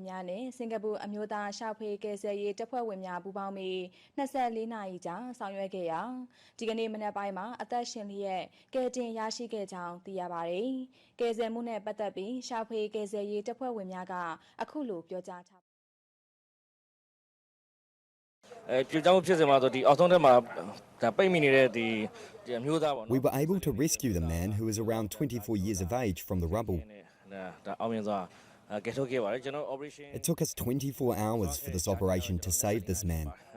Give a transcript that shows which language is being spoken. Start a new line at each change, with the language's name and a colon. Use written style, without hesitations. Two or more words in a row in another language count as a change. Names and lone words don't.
Burmese: များနဲ့စင်ကာပူအမျိုးသားရှာဖွေကယ်ဆယ်ရေးတပ်ဖွဲ့ဝင်များပူးပေါင်းပြီး24နာရီကြာဆောင်ရွက်ခဲ့ရာဒီကနေ့မနက်ပိုင်းမှာအသက်ရှင်လျက်ကယ်တင်ရရှိခဲ့ကြောင်းသိရပါတယ်။ကယ်ဆယ်မှုနဲ့ပတ်သက်ပြီးရှာဖွေကယ်ဆယ်ရေးတပ်ဖွဲ့ဝင်များကအခုလိုပြောကြားထား
English: We were able to rescue the man who is around 24 years of age from the rubble. It took us 24 hours for this operation to save this man.